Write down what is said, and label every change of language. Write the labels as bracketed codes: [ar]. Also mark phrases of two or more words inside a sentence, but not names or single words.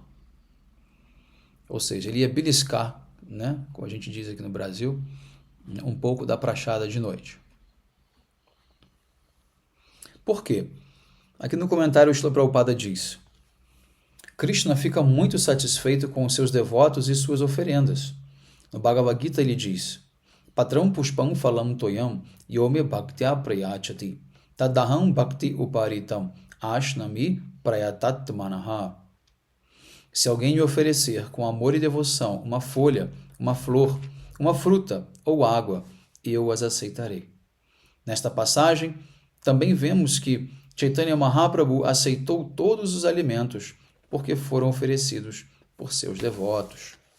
[pt] Ou seja, ele ia beliscar, como a gente diz aqui no Brasil, um pouco da prachada de noite. Por quê? Aqui no comentário o Srila Prabhupada diz: Krishna fica muito satisfeito com os seus devotos e suas oferendas. No Bhagavad Gita ele diz: [sa] Patram pushpam phalam toyam yome bhaktya prayachati tadaham bhakti uparitam ashnami prayatat manaha. [pt] Se alguém me oferecer com amor e devoção uma folha, uma flor, uma fruta ou água, eu as aceitarei. Nesta passagem, também vemos que Chaitanya Mahaprabhu aceitou todos os alimentos porque foram oferecidos por seus devotos.